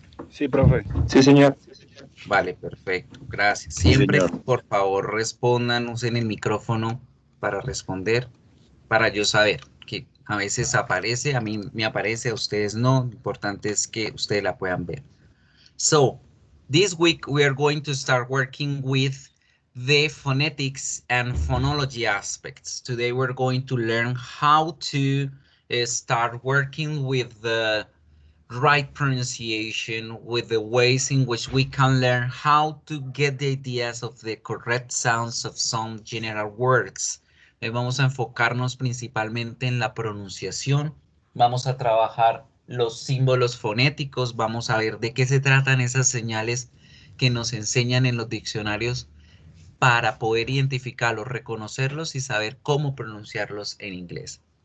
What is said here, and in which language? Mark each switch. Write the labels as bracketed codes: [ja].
[es] Sí, profe. Sí, señor. Vale, perfecto. Gracias. Sí, Siempre, señor. por favor, respondan, usen el micrófono para responder, para yo saber que a veces aparece, a mí me aparece, a ustedes no. Lo importante es que ustedes la puedan ver. [en] So, this week we are going to start working with the phonetics and phonology aspects. Today we're going to learn how to start working with the right pronunciation, with the ways in which we can learn how to get the ideas of the correct sounds of some general words. [es] Vamos a enfocarnos principalmente en la pronunciación, vamos a trabajar los símbolos fonéticos, vamos a ver de qué se tratan esas señales que nos enseñan en los diccionarios para poder identificarlos, reconocerlos y saber cómo pronunciarlos en inglés.